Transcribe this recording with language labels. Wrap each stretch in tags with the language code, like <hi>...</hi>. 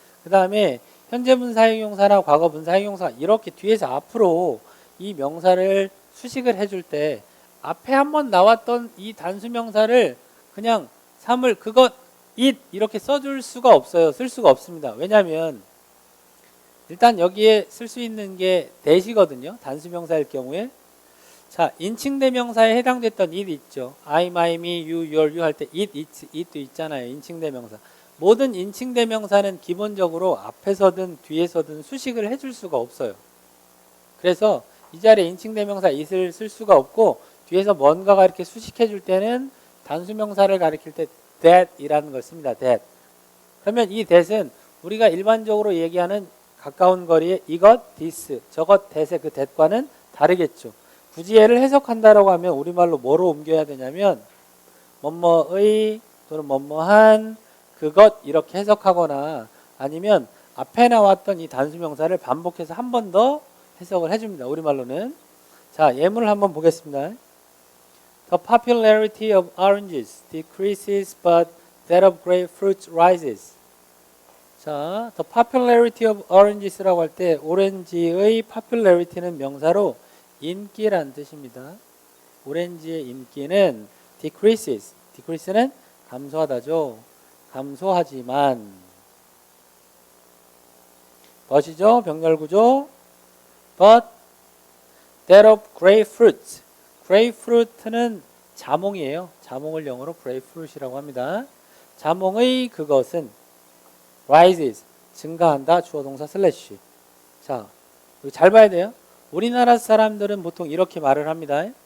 <ko>그 다음에 현재분 사용용사나 과거분 사용용사 이렇게 뒤에서 앞으로 이 명사를 수식을 해줄 때 앞에 한번 나왔던 이 단수명사를 그냥 그것 it 이렇게 써줄 수가 없어요. 쓸 수가 없습니다. 왜냐하면 일단 여기에 쓸 수 있는 게 that이거든요. 단수명사일 경우에. 자, 인칭대명사에 해당됐던 it 있죠. I, my, me, you, your, you 할 때 it도 있잖아요. 인칭대명사. 모든 인칭대명사는 기본적으로 앞에서든 뒤에서든 수식을 해줄 수가 없어요. 그래서 이 자리에 인칭대명사 it을 쓸 수가 없고 뒤에서 뭔가가 이렇게 수식해줄 때는 단수명사를 가리킬 때 that이라는 걸 씁니다. that. 그러면 이 that은 우리가 일반적으로 얘기하는 가까운 거리에 이것, this, 저것, that의 그 that과는 다르겠죠. 굳이 얘를 해석한다라고 하면 우리말로 뭐로 옮겨야 되냐면 뭐뭐의 또는 뭐뭐한 그것 이렇게 해석하거나 아니면 앞에 나왔던 이 단수명사를 반복해서 한 번 더 해석을 해줍니다. 우리말로는. 자, 예문을 한번 보겠습니다.</ko> <en>The popularity of oranges decreases but that of grapefruits rises.</en> <ko>자,</ko> <en>the popularity of oranges</en> <ko>라고 할 때 오렌지의 popularity는 명사로 인기란 뜻입니다. 오렌지의 인기는 decreases. decrease는 감소하다죠. 감소하지만 but이죠. 병렬구조.</ko> <en>but that of grapefruits.</en> <ko>grapefruit는 자몽이에요. 자몽을 영어로 grapefruit이라고 합니다. 자몽의 그것은 rises. 증가한다. 주어 동사 슬래시. 자, 여기 잘 봐야 돼요. 우리나라 사람들은 보통 이렇게 말을 합니다.</ko>